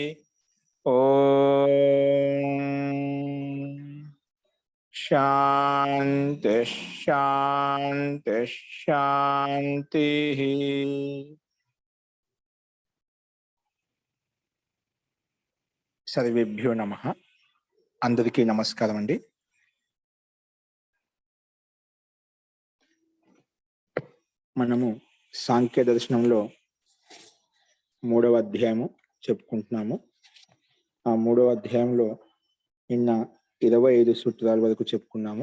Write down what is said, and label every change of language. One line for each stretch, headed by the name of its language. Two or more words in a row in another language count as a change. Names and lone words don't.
Sanskrit: ओम शांति शांति शांति। सर्वेभ्यो नमः।
Telugu: అందరికీ నమస్కారం అండీ। మనము సాంఖ్య దర్శనంలో మూడవ అధ్యాయము చెప్పుకుంటున్నాము. ఆ మూడవ అధ్యాయంలో నిన్న 25 సూత్రాల వరకు చెప్పుకున్నాము.